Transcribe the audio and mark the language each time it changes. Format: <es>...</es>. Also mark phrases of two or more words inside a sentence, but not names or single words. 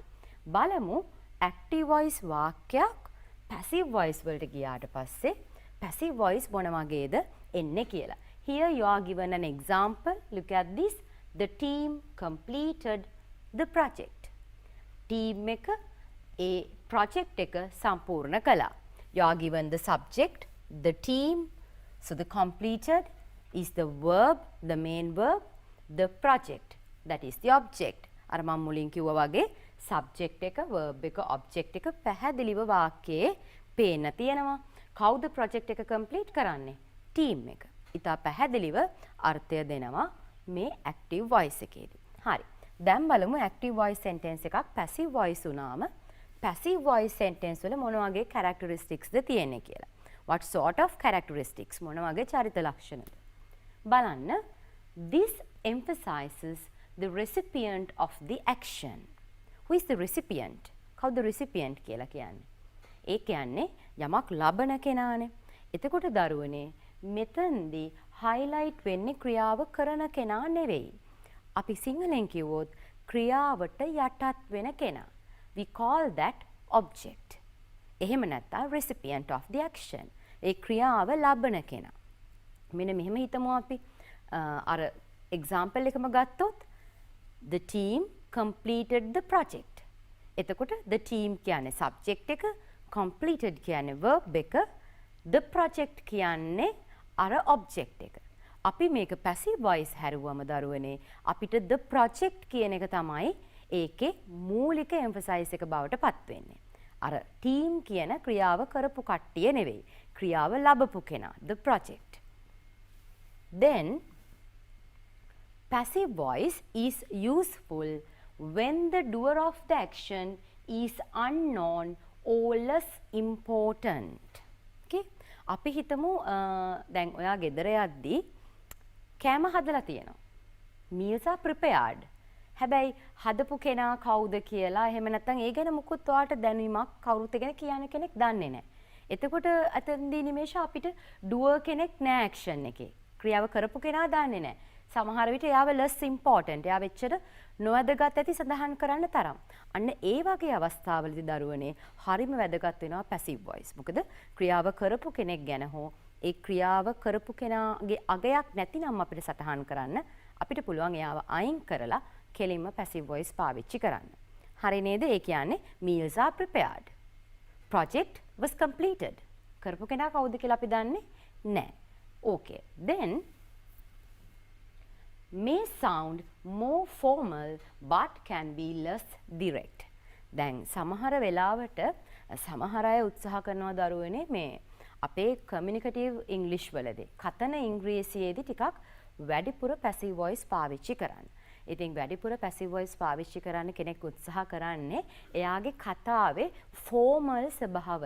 <si>බලමු</si> <en>active voice</en> <si>වාක්‍යයක්</si> <en>passive voice</en> <si>වලට ගියාට පස්සේ</si> <en>passive voice</en> <si>මොන වගේද එන්නේ කියලා.</si> <en>Here you are given an example. Look at this. The team completed the project.</en> <si>Team එක ඒ project එක සම්පූර්ණ කළා.</si> <en>You are given the subject, the team. So the completed is the verb, the main verb, the project. That is the object.</en> <si>අර මම මුලින් කිව්වා වගේ subject එක, verb එක, object එක පැහැදිලිව වාක්‍යයේ පේන්න තියෙනවා. කවුද project එක complete කරන්නේ? team එක. ඉතා පැහැදිලිව අර්ථය දෙනවා මේ</si> <en>active voice</en> <si>එකේදී. හරි. දැන් බලමු</si> <en>active voice sentence</en> <si>එකක්</si> <en>passive voice</en> <si>වුණාම</si> <en>passive voice sentence</en> <si>වල මොන වගේ characteristics ද තියෙන්නේ කියලා.</si> <en>What sort of characteristics?</en> <si>මොන වගේ චරිත ලක්ෂණද? බලන්න.</si> <en>This emphasizes the recipient of the action. Who is the recipient?</en> <si>කවුද recipient කියලා කියන්නේ? ඒ කියන්නේ යමක් ලබන කෙනානේ. එතකොට දරුවනේ මෙතනදී highlight වෙන්නේ ක්‍රියාව කරන කෙනා නෙවෙයි. අපි සිංහලෙන් කිව්වොත් ක්‍රියාවට යටත් වෙන කෙනා.</si> <en>We call that object.</en> <si>එහෙම නැත්නම්</si> <en>recipient of the action.</en> <si>ඒ ක්‍රියාව ලබන කෙනා. මෙන්න මෙහෙම හිතමු අපි අර example එකම ගත්තොත්</si> <en>the team completed the project.</en> <si>එතකොට</si> <en>the team</en> <si>කියන්නේ subject එක, completed කියන්නේ verb එක,</si> <en>the project</en> <si>කියන්නේ අර object එක. අපි මේක</si> <en>passive voice</en> <si>හැරුවම දරුවනේ අපිට</si> <en>the project</en> <si>කියන එක තමයි ඒකේ මූලික emphasize එක බවට පත් වෙන්නේ. අර team කියන ක්‍රියාව කරපු කට්ටිය නෙවෙයි. ක්‍රියාව ලබපු කෙනා,</si> <en>the project. Then passive voice is useful when the doer of the action is unknown or less important. Okay?</en> <si>අපි හිතමු දැන් ඔයා ගෙදර යද්දී කෑම හදලා තියෙනවා.</si> <en>meals are prepared.</en> <si>හැබැයි හදපු කෙනා කවුද කියලා එහෙම නැත්නම් ඒ ගැන මුකුත් ඔයාට දැනීමක් කවුරුත් ගැන කියන කෙනෙක් දන්නේ නැහැ. එතකොට අතෙන්දී නිමේෂ අපිට doer කෙනෙක් නැහැ action එකේ. ක්‍රියාව කරපු කෙනා දන්නේ නැහැ. සමහර විට එයාව</si> <en>less important.</en> <si>එයාව එච්චර නොවැදගත් ඇති සඳහන් කරන්න තරම්. අන්න ඒ වගේ අවස්ථාවලදී දරුවනේ හරිම වැදගත් වෙනවා</si> <en>passive voice.</en> <si>මොකද ක්‍රියාව කරපු කෙනෙක් ගැන හෝ ඒ ක්‍රියාව කරපු කෙනාගේ අගයක් නැතිනම් අපිට සටහන් කරන්න අපිට පුළුවන් එයාව අයින් කරලා කෙලින්ම</si> <en>passive voice</en> <si>පාවිච්චි කරන්න. හරි නේද? ඒ කියන්නේ</si> <en>meals are prepared. Project was completed.</en> <si>කරපු කෙනා කවුද කියලා අපි දන්නේ නැහැ.</si> <en>Okay. Then may sound more formal but can be less direct.</en> <si>දැන් සමහර වෙලාවට සමහර අය උත්සාහ කරනවා දරුවනේ මේ අපේ කමියුනිකේටිව් ඉංග්‍රීසි වලදී කතන ඉංග්‍රීසියේදී ටිකක් වැඩිපුර</si> <en>passive voice</en> <si>පාවිච්චි කරන්න. ඉතින් වැඩිපුර</si> <en>passive voice</en> <si>පාවිච්චි කරන්න කෙනෙක් උත්සාහ කරන්නේ එයාගේ කතාවේ formal ස්වභාවය.</si>